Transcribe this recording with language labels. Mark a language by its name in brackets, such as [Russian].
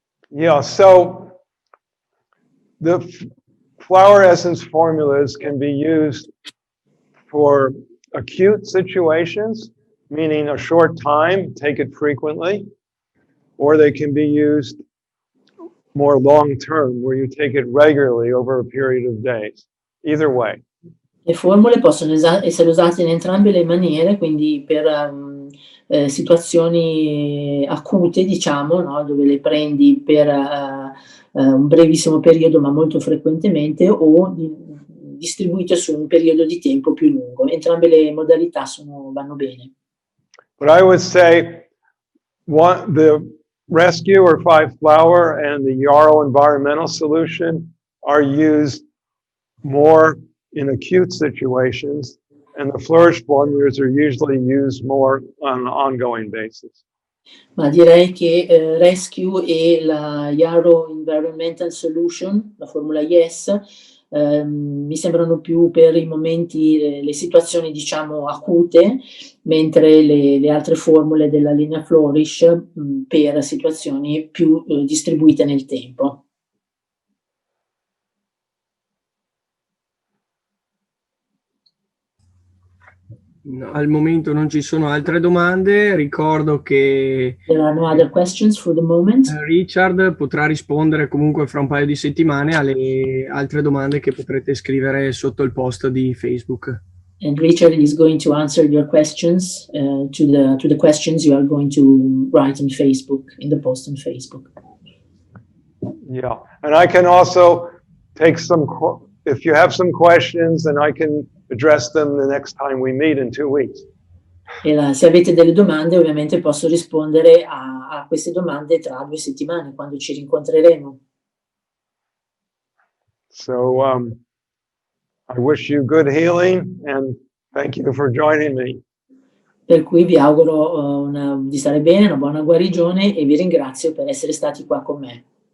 [English] Yeah, so the flower essence formulas can be used for acute situations, meaning a short time, take it frequently, or they can be used more long term, where you take it regularly over a period of days. Either way. [Italian] Le formule possono essere usate in entrambe le maniere, quindi per situazioni acute, diciamo, no? Dove le prendi per un brevissimo periodo ma molto frequentemente, o distribuite su un periodo di tempo più lungo. Entrambe le modalità vanno bene. [English] But I would say the Rescue or 5 Flower and the Yarrow Environmental Solution are used more in acute situations, and the Flourish formulas are usually used more on an ongoing basis. [Italian] Ma direi che Rescue e la Yarrow Environmental Solution, la formula Yes, mi sembrano più per i momenti, le situazioni diciamo acute, mentre le altre formule della linea Flourish per situazioni più distribuite nel tempo. No, al momento non ci sono altre domande, ricordo che [English] There are no other questions for the moment. [Italian] Richard potrà rispondere comunque fra un paio di settimane alle altre domande che potrete scrivere sotto il post di Facebook. [English] And Richard is going to answer your questions to the questions you are going to write on Facebook, in the post on Facebook. Yeah, and I can also take if you have some questions, and I can address them the next time we meet in 2 weeks. [Italian] E se avete delle domande, ovviamente posso rispondere a queste domande tra 2 settimane, quando ci rincontreremo. [English] So I wish you good healing, and thank you for joining me. [Italian] Per cui vi auguro di stare bene, una buona guarigione, e vi ringrazio per essere stati qua con me.